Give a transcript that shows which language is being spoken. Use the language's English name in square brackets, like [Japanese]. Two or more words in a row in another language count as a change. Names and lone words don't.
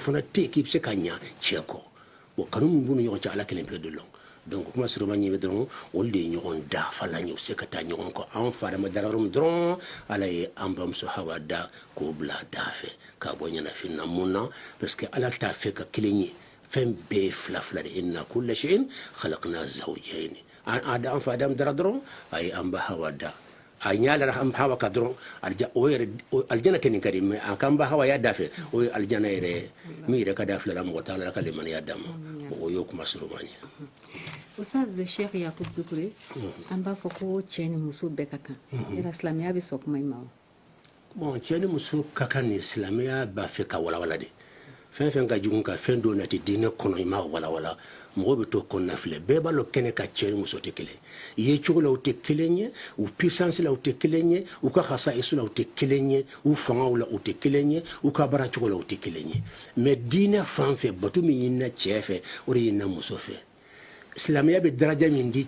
[Bambara] fana tɛ yen k'i bɛ se ka ɲa cɛ kɔ wa kanu min b'u ni ɲɔgɔn cɛ ala kelen pe de lɔn donc kuma sɔrɔ ma ɲɛ dɔrɔn olu de ye ɲɔgɔn dafa la ɲɛ u se ka taa ɲɔgɔn kɔ anw fa ma dara yɔrɔ min dɔrɔn ala ye an bamuso hawa da k'o bila da fɛ k'a bɔ ɲɛnafin na mun na parce que ala t'a fɛ ka kelen ye fɛn bɛɛ ye fila fila de [Arabic] إن كل شيء خلقنا زوجين [Bambara] an fa adam dara dɔrɔn a ye an ba hawa da a ɲalara an hawa ka dɔrɔn aljana kɛ nin ka di mais a kan ba hawa ya da fɛ o ye aljana yɛrɛ min yɛrɛ ka da filala mɔgɔ t'a la ka limaniya d'a ma o y'o kuma sɔrɔ ma ɲɛ Ustaz Sheikh Yakub Dukure an b'a fɔ ko cɛ ni muso bɛɛ ka kan yala silamɛya bɛ sɔn kuma in ma wa bon cɛ ni muso ka kan ni silamɛya b'a fɛ ka walawala de fɛn fɛn ka jugu ka fɛn dɔ nati diinɛ kɔnɔ i m'a walawala mɔgɔ bɛ to kɔnɔna filɛ bɛɛ b'a dɔn kɛnɛ ka cɛ ni muso tɛ kelen ye cogo la u tɛ kelen ye u puissance la u tɛ kelen ye u ka khasaisu la u tɛ kelen ye u fangaw la u tɛ kelen ye u ka baara cogo la u tɛ kelen ye mais diinɛ fan fɛ bato min ɲinina cɛ fɛ o de ɲinina muso fɛ silamɛya bɛ daraja min di